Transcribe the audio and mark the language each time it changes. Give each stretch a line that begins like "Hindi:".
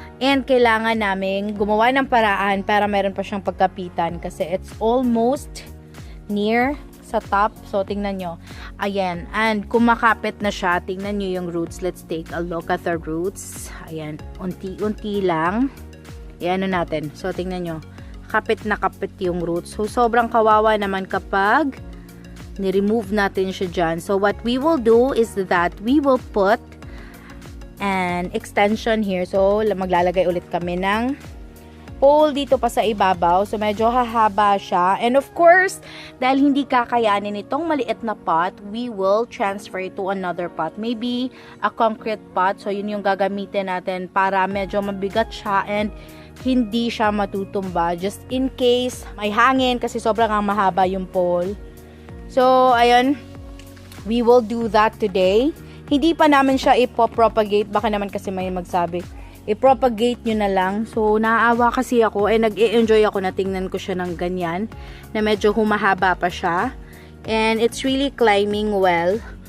Filipino: And kailangan namin gumawa ng paraan para meron pa siyang pagkapitan kasi
English: it's almost near
Filipino: sa top. So, tingnan nyo. Ayan. And kumakapit na siya. Tingnan nyo yung roots.
English: Let's take a look at the roots.
Filipino: Ayan. Unti-unti lang. Ayan na natin. So, tingnan nyo. Kapit na kapit yung roots. So, sobrang kawawa naman kapag ni-remove natin siya dyan.
English: So, what we will do is that we will put an extension here.
Filipino: So, maglalagay ulit kami ng pole dito pa sa ibabaw. So, medyo hahaba siya.
English: And of course,
Filipino: dahil hindi kakayanin itong maliit na pot,
English: we will transfer it to another pot. Maybe a concrete pot.
Filipino: So, yun yung gagamitin natin para medyo mabigat siya and hindi siya matutumba. Just in case may hangin kasi sobrang mahaba yung pole. So, ayun.
English: We will do that today.
Filipino: Hindi pa namin siya ipopropagate. Baka naman kasi may magsabi, i-propagate nyo na lang. So, naaawa kasi ako. Nag-e-enjoy ako na tingnan ko siya ng ganyan. Na medyo humahaba pa siya.
English: And it's really climbing well.